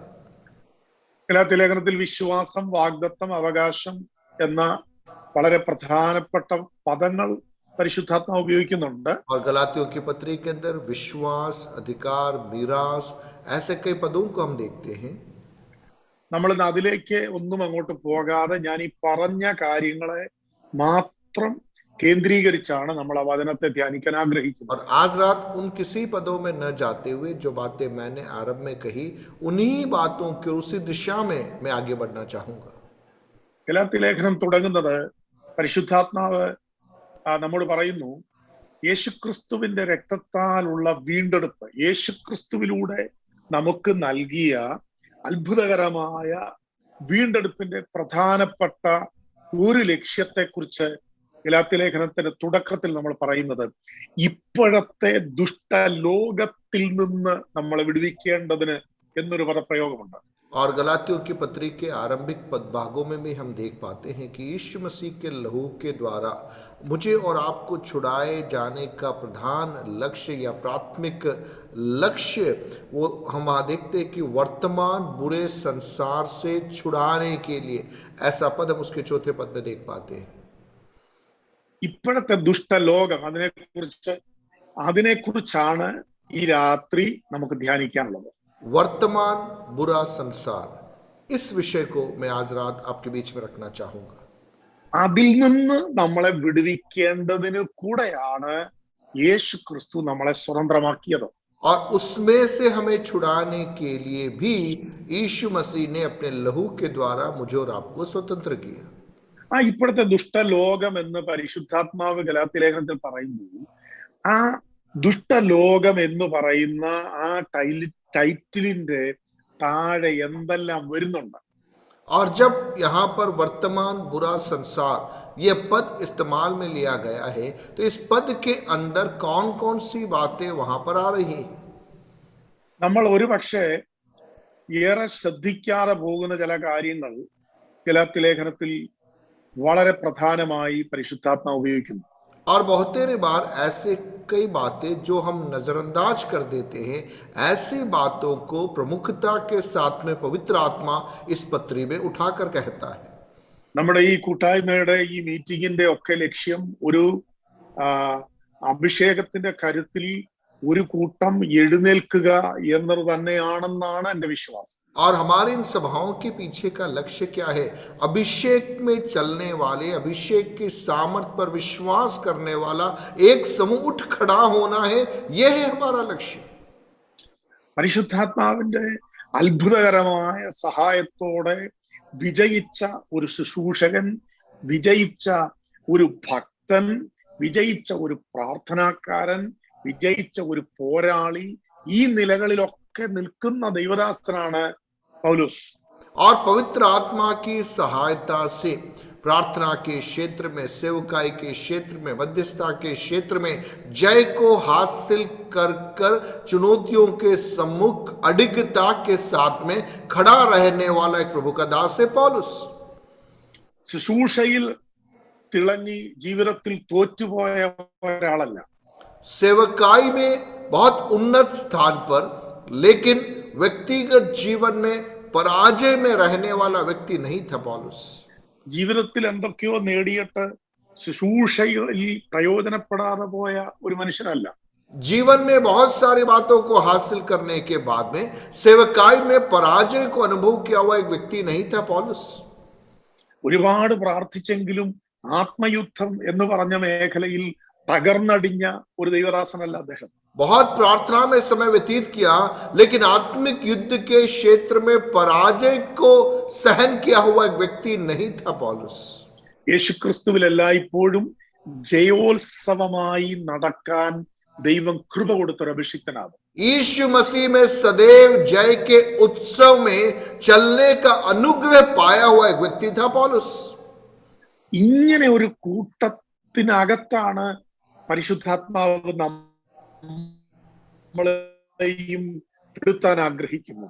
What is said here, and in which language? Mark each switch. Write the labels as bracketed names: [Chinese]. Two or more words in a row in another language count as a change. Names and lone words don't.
[Malayalam] ഗലാത്യ ലേഖനത്തിൽ വിശ്വാസം, വാഗ്ദത്തം, അവകാശം എന്ന വളരെ പ്രധാനപ്പെട്ട പദങ്ങൾ പരിശുദ്ധാത്മാവ് ഉപയോഗിക്കുന്നുണ്ട്. [Hindi] और गलातियों की पत्री के अंदर विश्वास, अधिकार, मीरास, ऐसे कई पदों को हम देखते हैं। [Malayalam] നമ്മൾ അതിലേക്ക് ഒന്നും അങ്ങോട്ട് പോകാതെ ഞാൻ ഈ പറഞ്ഞ കാര്യങ്ങളെ മാത്രം കേന്ദ്രീകരിച്ചാണ് നമ്മൾ ആ വചനത്തെ ധ്യാനിക്കാൻ ആഗ്രഹിക്കുന്നത്. [Hindi] और आज रात उन किसी पदों में न जाते हुए जो बातें मैंने आरंभ में कही, उन्हीं बातों की उसी दिशा में मैं आगे बढ़ना चाहूंगा। [Malayalam] ഗലാത്യ ലേഖനം തുടങ്ങുന്നത് പരിശുദ്ധാത്മാവ് നമ്മോട് പറയുന്നു, യേശുക്രിസ്തുവിന്റെ രക്തത്താലുള്ള വീണ്ടെടുപ്പ്, യേശുക്രിസ്തുവിലൂടെ നമുക്ക് നൽകിയ അത്ഭുതകരമായ വീണ്ടെടുപ്പിന്റെ പ്രധാനപ്പെട്ട ഒരു ലക്ഷ്യത്തെക്കുറിച്ച് ഗലാത്യ ലേഖനത്തിന്റെ തുടക്കത്തിൽ നമ്മൾ പറയുന്നത്, ഇപ്പോഴത്തെ ദുഷ്ടലോകത്തിൽ നിന്ന് നമ്മളെ വിടുവിക്കേണ്ടതിന് എന്നൊരു പദപ്രയോഗമുണ്ട്. [Hindi] और गलातियों की पत्री के आरंभिक भागों में भी हम देख पाते हैं कि यीशु मसीह के लहू के द्वारा मुझे और आपको छुड़ाए जाने का प्रधान लक्ष्य या प्राथमिक लक्ष्य वो हम वहाँ देखते हैं कि वर्तमान बुरे संसार से छुड़ाने के लिए, ऐसा पद हम उसके चौथे पद में देख पाते हैं। [Malayalam] ഇപ്പോഴത്തെ ദുഷ്ടലോകം, അതിനെക്കുറിച്ചാണ് ഈ രാത്രി നമുക്ക് ധ്യാനിക്കാനുള്ളത്. [Hindi] वर्तमान बुरा संसार, इस विषय को मैं आज रात आपके बीच में रखना चाहूंगा। [Malayalam] അതിൽ നിന്ന് നമ്മളെ വിടുവിക്കേണ്ടതിന് കൂടെയാണ് യേശു ക്രിസ്തു നമ്മളെ സ്വതന്ത്രമാക്കിയത്. [Hindi] और उसमें से हमें छुड़ाने के लिए भी यीशु मसीह ने अपने लहू के द्वारा मुझे और आपको स्वतंत्र किया। [Malayalam] ഇപ്പോഴത്തെ ദുഷ്ടലോകം എന്ന് പരിശുദ്ധാത്മാവ് ഗലാത്യ ലേഖനത്തിൽ പറയുന്നു. ആ ദുഷ്ടലോകം എന്ന് പറയുന്ന ആ ടൈറ്റിലിന്റെ താഴെ എന്തെല്ലാം വരുന്നുണ്ട്. [Hindi] और जब यहाँ पर वर्तमान बुरा संसार ये पद इस्तेमाल में लिया गया है, तो इस पद के अंदर कौन कौन सी बातें वहां पर आ रही हैं? [Malayalam] നമ്മൾ ഒരു പക്ഷേ ഏറെ ശ്രദ്ധിക്കാതെ പോകുന്ന ചില കാര്യങ്ങൾ ഗലാത്യ ലേഖനത്തിൽ വളരെ പ്രധാനമായി പരിശുദ്ധാത്മാവ് ഉപയോഗിക്കുന്നു. [Hindi] और बहुतेरे बार ऐसे कई बातें जो हम नजरअंदाज कर देते हैं, ऐसी बातों को प्रमुखता के साथ में पवित्र आत्मा इस पत्री में उठाकर कहता है। [Malayalam] നമ്മുടെ ഈ കൂട്ടായ്മയുടെ ഈ മീറ്റിംഗിന്റെ ഒക്കെ ലക്ഷ്യം ഒരു അഭിഷേകത്തിന്റെ കരുത്തിൽ ഒരു കൂട്ടം എഴുന്നേൽക്കുക എന്നത് തന്നെയാണെന്നാണ് എന്റെ വിശ്വാസം. [Hindi] और हमारे इन सभाओं के पीछे का लक्ष्य क्या है? अभिषेक में चलने वाले, अभिषेक की सामर्थ पर विश्वास करने वाला एक समूह उठ खड़ा होना है, यह है हमारा लक्ष्य। [Malayalam] പരിശുദ്ധാത്മാവിന്റെ അത്ഭുതകരമായ സഹായത്തോടെ വിജയിച്ച ഒരു ശുശ്രൂഷകൻ, വിജയിച്ച ഒരു ഭക്തൻ, വിജയിച്ച ഒരു പ്രാർത്ഥനാക്കാരൻ, വിജയിച്ച ഒരു പോരാളി, ഈ നിലകളിലൊക്കെ നിൽക്കുന്ന ദൈവദാസനാണ് പൗലോസ്. [Hindi] और पवित्र आत्मा की सहायता से प्रार्थना के क्षेत्र में, सेवकाई के क्षेत्र में, मध्यस्थता के क्षेत्र में जय को हासिल कर कर चुनौतियों के सम्मुख अडिगता के साथ में खड़ा रहने वाला एक प्रभु का दास है पौलुस। [Malayalam] ശുശ്രൂഷയിൽ തിളങ്ങി ജീവിതത്തിൽ തോറ്റുപോയ ഒരാളല്ല. [Hindi] सेवकाई में बहुत उन्नत स्थान पर, लेकिन व्यक्तिगत जीवन में पराजय में रहने वाला व्यक्ति नहीं था पौलुस। [Malayalam] ജീവിതത്തിൽ എന്തൊക്കെയോ നേടിയിട്ട് ശുശ്രൂഷയിൽ പ്രയോജനപ്പെടാതെ പോയ ഒരു മനുഷ്യനല്ല. [Hindi] जीवन में बहुत सारी बातों को हासिल करने के बाद में सेवकाई में पराजय को अनुभव किया हुआ एक व्यक्ति नहीं था पौलुस। [Malayalam] ഒരുപാട് പ്രാർത്ഥിച്ചെങ്കിലും ആത്മയുദ്ധം എന്ന് പറഞ്ഞ മേഖലയിൽ തകർന്നടിഞ്ഞ ഒരു ദൈവദാസനല്ല അദ്ദേഹം. [Hindi] बहुत प्रार्थना में समय व्यतीत किया, लेकिन आत्मिक युद्ध के क्षेत्र में पराजय को सहन किया हुआ एक व्यक्ति नहीं था पौलुस। [Malayalam] യേശുക്രിസ്തുവിൽ എല്ലായ്പ്പോഴും ജയോത്സവമായി നടക്കാൻ ദൈവം കൃപ കൊടുത്തൊരു അഭിഷിക്തനാണ്. [Hindi] यीशु मसीह में सदैव जय के उत्सव में चलने का अनुग्रह पाया हुआ एक व्यक्ति था पौलुस। [Malayalam] ഇങ്ങനെ ഒരു കൂട്ടത്തിനകത്താണ് പരിശുദ്ധാത്മാവ് നമ്മളെയും പെടുത്താൻ ആഗ്രഹിക്കുന്നത്.